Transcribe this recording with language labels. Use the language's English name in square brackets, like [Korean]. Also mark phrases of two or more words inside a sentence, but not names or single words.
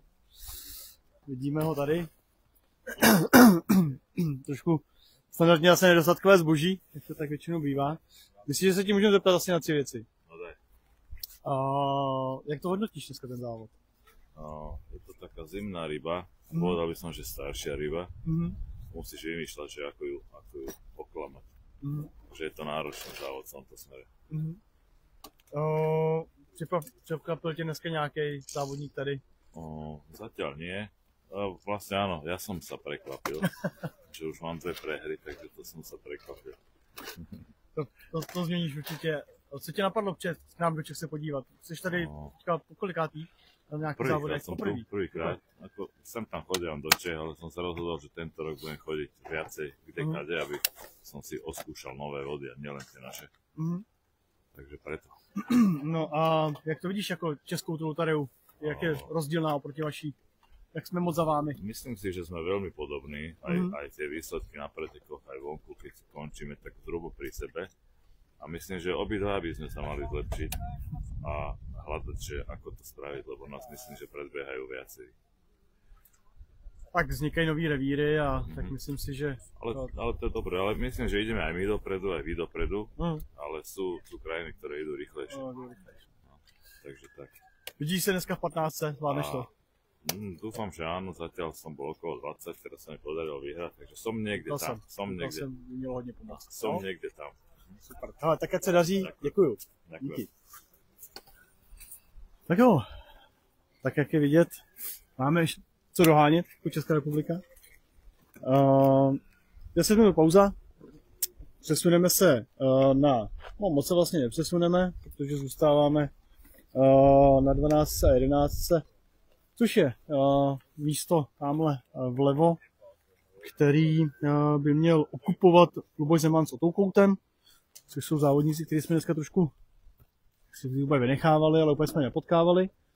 [Czech] Vidíme ho tady. Trošku standardně asi nedostatkové zboží, jak to tak většinou bývá. Myslím, že se ti můžeme zeptat asi na 3 věci. [Slovak] No daj. [Czech] Jak to hodnotíš dneska ten závod? [Slovak] No, je to taká zimná ryba. Povedal by som, že staršia ryba. Musíš vymýšľať, že ako ju oklamať. Že je to náročný závod v tomto smere. [Czech] Překvapil tě dneska nějaký závodník tady? [Slovak] Zatiaľ nie. Vlastne áno, ja som sa prekvapil, že už mám 2 prehry, takže to som sa prekvapil. [Czech] To změníš určitě. Co tě napadlo před k nám do Čech se podívat? Jsi tady po kolikátý? [Slovak] Prvýkrát som tu, prvýkrát. Ako sem tam chodil do Čech, ale som sa rozhodol, že tento rok budem chodiť viacej kdekade, aby som si oskúšal nové vody a nielen tie naše. Takže preto. [Czech] No a jak to vidíš jako českou tu loteriu? Jak je rozdílná oproti vaší? Jak jsme moc za vámi? [Slovak] Myslím si, že sme veľmi podobní, aj tie výsledky na pretekoch, aj vonku, keď končíme tak zhruba pri sebe. A myslím, že obidva by sme sa mali zlepšiť a hľadať, že ako to spraviť, lebo nás myslím, že predbiehajú viacerí. [Czech] Tak vznikají nový revíry a tak myslím si, že... [Slovak] Ale to je dobré, ale myslím, že ideme aj my dopredu, aj vy dopredu, ale sú krajiny, ktoré idú rýchlejšie. Takže tak. [Czech] Vidíš se dneska v 15, zvládneš to? [Slovak] Dúfam, že áno, zatiaľ som bol okolo 20, teraz sa mi podarilo vyhrať, takže som niekde tam. Som [Czech] měl hodně pomoct. [Slovak] Som niekde tam. Super. [Czech] Ale tak ať se daří, děkuju. Díky. Tak jo, tak jak je vidět, máme co dohánět jako Česká republika. 10 minut pauza, přesuneme se moc se vlastně nepřesuneme, protože zůstáváme na 12 a 11, což je místo tamhle vlevo, který by měl okupovat Luboš Zeman s Otou Koutem, což jsou závodníci, kteří jsme dneska trošku si úplně vynechávali, ale úplně jsme nepotkávali.